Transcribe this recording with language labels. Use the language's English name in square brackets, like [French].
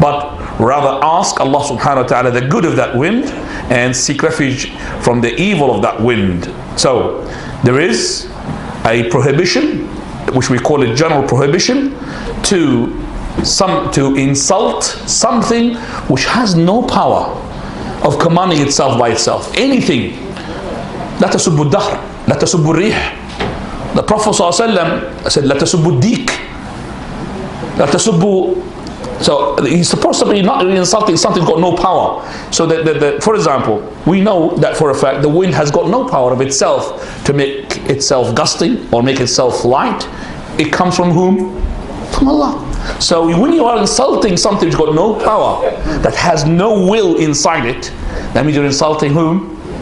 [English] But rather ask Allah subhanahu wa ta'ala the good of that wind and seek refuge from the evil of that wind. So there is a prohibition, which we call it general prohibition, to insult something which has no power of commanding itself by itself. Anything. [Arabic] لا تسبوا الدهر, لا تسبوا الريح. [English] The Prophet ﷺ said, [Arabic] لا تسبوا الديك, لا تسبوا. [English] So he's supposed to be not really insulting something that's got no power. So that for example, we know that for a fact the wind has got no power of itself to make itself gusting or make itself light. It comes from whom? From Allah. So when you are insulting something that's got no power, that has no will inside it, that means you're insulting whom?